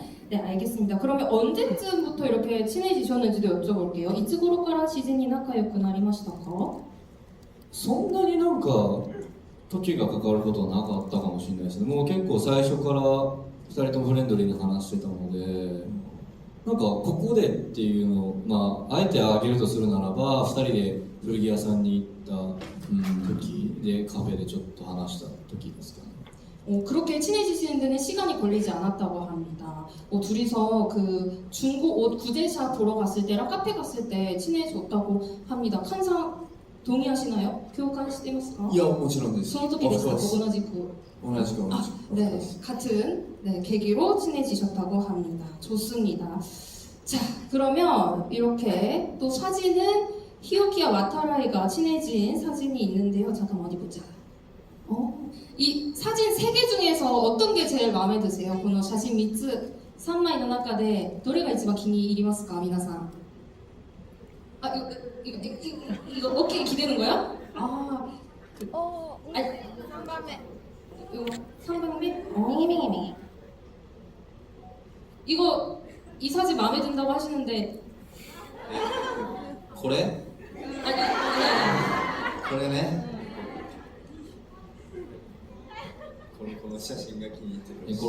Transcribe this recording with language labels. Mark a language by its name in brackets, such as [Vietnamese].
[Korean] 네, 알겠습니다. 그러면 언제쯤부터 이렇게 친해지셨는지도 여쭤볼게요. [Japanese] いつ頃から自然に仲良くなりましたか? そんなになんか時がかかることはなかったかもしれないですね。もう結構最初から2人ともフレンドリーに話してたのでなんかここでっていうのを、あえて挙げるとするならば2人で古着屋さんに行った時でカフェでちょっと話した時ですかね。 [Korean] 그렇게 친해지시는 데는 시간이 걸리지 않았다고 합니다. 둘이서 그 중고 옷 구제샵 보러 갔을 때랑 카페 갔을 때 친해졌다고 합니다. 칸상 동의하시나요? [Japanese] 교환시대마스까? いやもちろんですその時ですか? [English] Of course. [Japanese] 同じく. 同じく同じく [Korean] 네, 같은 계기로 친해지셨다고 합니다. 좋습니다. 자, 그러면 이렇게 또 사진은 히오키와 와타라이가 친해진 사진이 있는데요. 잠깐 어디 보자. 이 사진 3개 중에서 어떤 게 제일 마음에 드세요? [Japanese] この写真3つ、3枚の中でどれが一番気に入りますか? 皆さん. [Korean] 아, 이거 어깨에 기대는 거야? 아, 아니, [Japanese] 3番目 [Korean] 이거 3방매? [Japanese] 미기. [Korean] 이거 이 사진 마음에 든다고 하시는데 [Japanese] これ [Korean] 아니 [Japanese] これねこの写真が気に入ってる